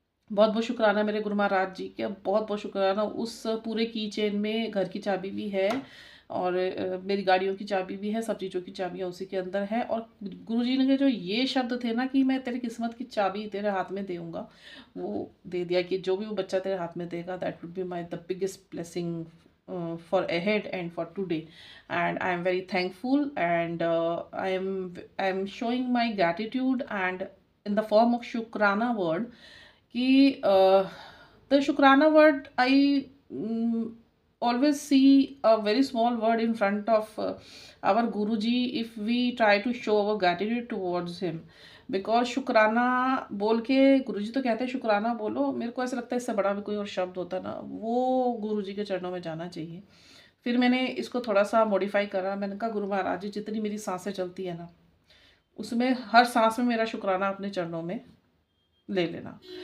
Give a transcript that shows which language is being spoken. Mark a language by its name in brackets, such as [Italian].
[Hindi] बहुत बहुत शुक्राना मेरे गुरु महाराज जी के, बहुत बहुत शुक्राना। उस पूरे की चेन में घर की चाबी भी है और मेरी गाड़ियों की चाबी भी है, सब चीज़ों की चाबियाँ उसी के अंदर है। और गुरु जी ने जो ये शब्द थे ना कि मैं तेरी किस्मत की चाबी तेरे हाथ में दूंगा, वो दे दिया कि जो भी वो बच्चा तेरे हाथ में देगा, [English] That would be my the biggest blessing for ahead and for today. And I am very thankful, and I am showing my gratitude and in the form of shukrana word [Hindi] कि [English] the shukrana word I always see a very small word in front of our Guruji if we try to show our gratitude towards him. [Hindi] Because शुक्राना बोल के गुरुजी तो कहते हैं शुक्राना बोलो, मेरे को ऐसा लगता है इससे बड़ा भी कोई और शब्द होता ना, वो गुरुजी के चरणों में जाना चाहिए। फिर मैंने इसको थोड़ा सा मॉडिफाई करा, मैंने कहा गुरु महाराज जी जितनी मेरी सांसें चलती है ना, उसमें हर सांस में मेरा शुक्राना अपने चरणों में ले लेना।